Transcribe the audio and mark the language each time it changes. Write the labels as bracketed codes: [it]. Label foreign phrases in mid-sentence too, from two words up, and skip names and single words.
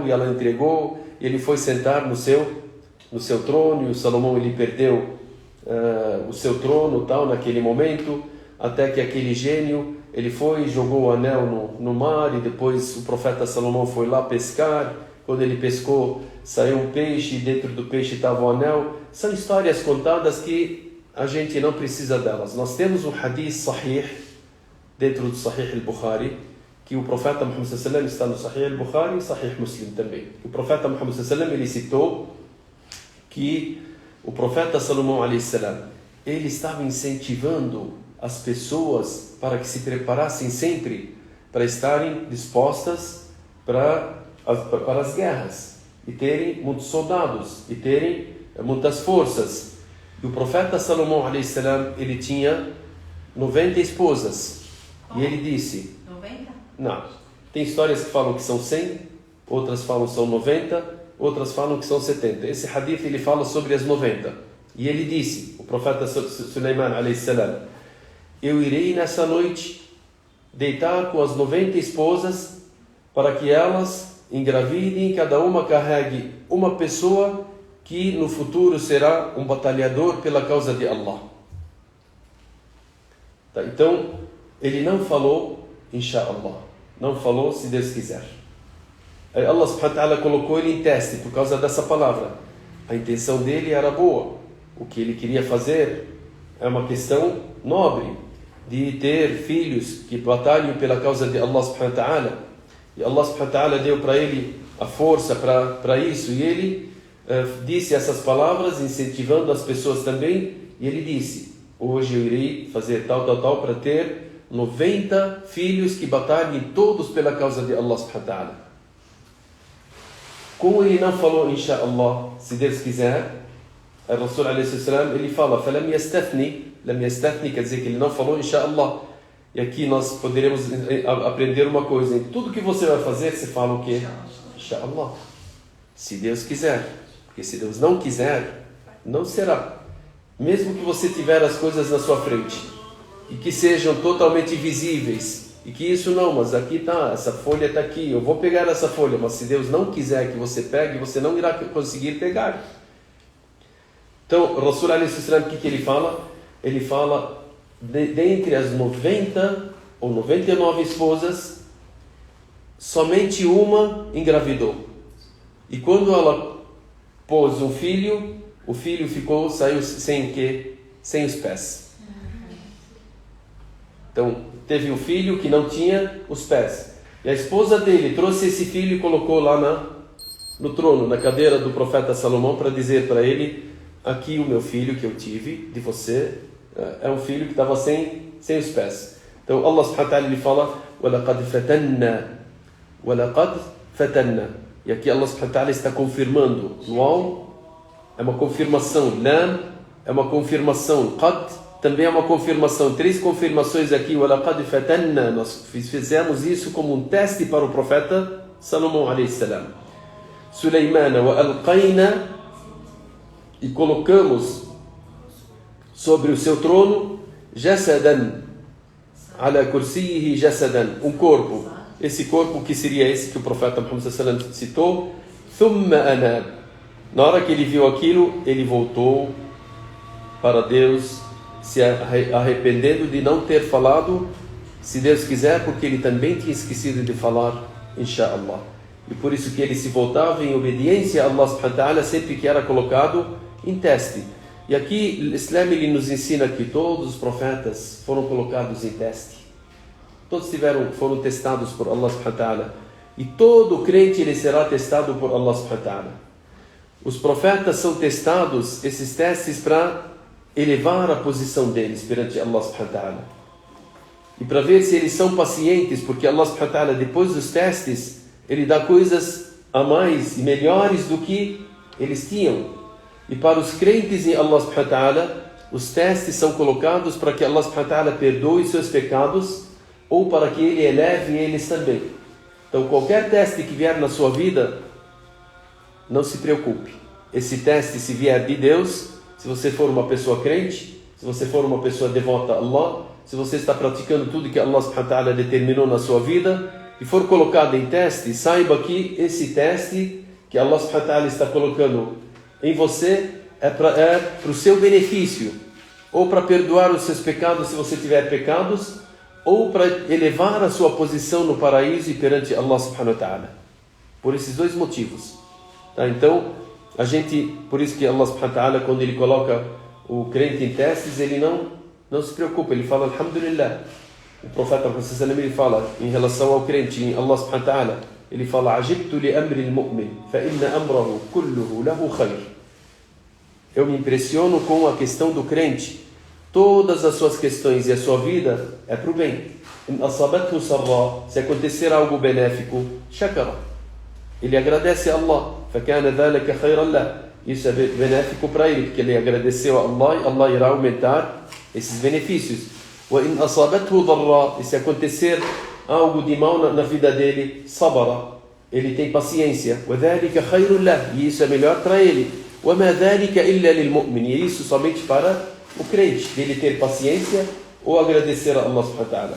[pt] E ela entregou, e ele foi sentar no seu trono, e o Salomão ele perdeu o seu trono tal naquele momento, até que aquele gênio ele foi e jogou o anel no mar, e depois o profeta Salomão foi lá pescar. Quando ele pescou, saiu um peixe, e dentro do peixe estava o anel. São histórias contadas que a gente não precisa delas. Nós temos um [ar] حديث صحيح [pt] dentro do Sahih al-Bukhari, que o profeta Muhammad [ar] صلى الله عليه وسلم [pt] está no Sahih al-Bukhari e Sahih Muslim também. O profeta Muhammad [ar] صلى الله عليه وسلم [pt] ele citou que o profeta Salomão [ar] عليه السلام [pt] ele estava incentivando as pessoas para que se preparassem sempre para estarem dispostas para as guerras. e terem muitos soldados, e terem muitas forças. E o profeta Salomão, [ar] عليه السلام, [pt] ele tinha 90 esposas. E ele disse... 90? Não. Tem histórias que falam que são 100, outras falam que são 90, outras falam que são 70. Esse hadith ele fala sobre as 90. E ele disse, o profeta Sulaiman, [ar] عليه السلام, [pt] eu irei nessa noite deitar com as 90 esposas para que elas engravidem, cada uma carregue uma pessoa que no futuro será um batalhador pela causa de Allah. Tá, então, ele não falou, inshallah, não falou se Deus quiser. Aí Allah [ar] سبحانه وتعالى [pt] colocou ele em teste por causa dessa palavra. A intenção dele era boa. O que ele queria fazer é uma questão nobre, de ter filhos que batalhem pela causa de Allah [ar] سبحانه وتعالى. [pt] E Allah [ar] سبحانه وتعالى [pt] deu para ele a força para isso. E ele disse essas palavras, incentivando as pessoas também. E ele disse, hoje eu irei fazer tal para ter 90 filhos que batalhem todos pela causa de Allah [ar] سبحانه وتعالى. [pt] Como ele não falou, inshallah, se Deus quiser, o Rasul [ar] عليه السلام, [pt] ele fala, [ar] فَلَمْ يَسْتَثْنِ, [pt] quer dizer que ele não falou, inshallah. E aqui nós poderemos aprender uma coisa, em tudo que você vai fazer, você fala o quê? Inshallah. Se Deus quiser. Porque se Deus não quiser, não será. Mesmo que você tiver as coisas na sua frente, e que sejam totalmente visíveis, e que isso não, mas aqui está, essa folha está aqui, eu vou pegar essa folha, mas se Deus não quiser que você pegue, você não irá conseguir pegar. Então, o Rasul [ar] عليه السلام, [pt] o que ele fala? Ele fala, dentre as 90 ou 99 esposas, somente uma engravidou. E quando ela pôs um filho, o filho saiu sem o quê? Sem os pés. Então, teve um filho que não tinha os pés. E a esposa dele trouxe esse filho e colocou lá no trono, na cadeira do profeta Salomão, para dizer para ele, aqui o meu filho que eu tive de você, é um filho que estava sem os pés. Então Allah [ar] سبحانه وتعالى [pt] ele fala, [ar] وَلَقَدْ فَتَنَّا. [pt] E aqui Allah [ar] سبحانه وتعالى [pt] está confirmando. Waw é uma confirmação, Lam é uma confirmação, Qad também é uma confirmação. 3 confirmações aqui. [ar] وَلَقَدْ فَتَنَّا. [pt] Nós fizemos isso como um teste para o profeta Salomão [ar] عليه السلام. Sulaymana وَأَلْقَيْنَا. [pt] E colocamos sobre o seu trono [ar] جسدا على كرسيه جسدا, [pt] um corpo. Esse corpo que seria esse que o profeta Muhammad [ar] صلى الله عليه وسلم [pt] citou. [ar] ثم أناب. [pt] Na hora que ele viu aquilo, ele voltou para Deus, se arrependendo de não ter falado se Deus quiser, porque ele também tinha esquecido de falar inshallah. E por isso que ele se voltava em obediência a Allah [ar] سبحانه وتعالى [pt] sempre que era colocado em teste. E aqui o Islã ele nos ensina que todos os profetas foram colocados em teste. Todos foram testados por Allah [ar] سبحانه وتعالى. [pt] E todo crente ele será testado por Allah [ar] سبحانه وتعالى. [pt] Os profetas são testados, esses testes, para elevar a posição deles perante Allah [ar] سبحانه وتعالى. [pt] E para ver se eles são pacientes, porque Allah [ar] سبحانه وتعالى, [pt] depois dos testes, ele dá coisas a mais e melhores do que eles tinham. E para os crentes em Allah [ar] سبحانه وتعالى, [pt] os testes são colocados para que Allah [ar] سبحانه وتعالى [pt] perdoe seus pecados ou para que Ele eleve eles também. Então qualquer teste que vier na sua vida, não se preocupe. Esse teste, se vier de Deus, se você for uma pessoa crente, se você for uma pessoa devota a Allah, se você está praticando tudo que Allah [ar] سبحانه وتعالى [pt] determinou na sua vida e for colocado em teste, saiba que esse teste que Allah [ar] سبحانه وتعالى [pt] está colocando em você é para o seu benefício, ou para perdoar os seus pecados se você tiver pecados, ou para elevar a sua posição no paraíso e perante Allah [ar] سبحانه وتعالى. [pt] Por esses 2 motivos. Tá? Então, por isso que Allah [ar] سبحانه وتعالى, [pt] quando Ele coloca o crente em testes, Ele não se preocupa, Ele fala alhamdulillah. O profeta ele fala em relação ao crente em Allah [ar] سبحانه وتعالى, [pt] ele fala [ar] عجبت لأمر المؤمن فإن أمره كله له خير. [pt] Eu me impressiono com a questão do crente. Todas as suas questões e a sua vida é para o bem. Se acontecer algo benéfico, shakara. Ele agradece a Allah. [ar] فكان ذلك خيرا له. [pt] Isso é benéfico para ele, porque ele agradeceu a Allah e Allah irá aumentar esses benefícios. [ar] وإن أصابته ضراء, [pt] e se acontecer algo de mal na vida dele, sabara, ele tem paciência. [ar] وذلك خير له, [pt] e isso é melhor para ele. [ar] وما ذلك إلا للمؤمن, [pt] e isso somente para o crente, dele ter paciência ou agradecer a Allah [ar] سبحانه وتعالى.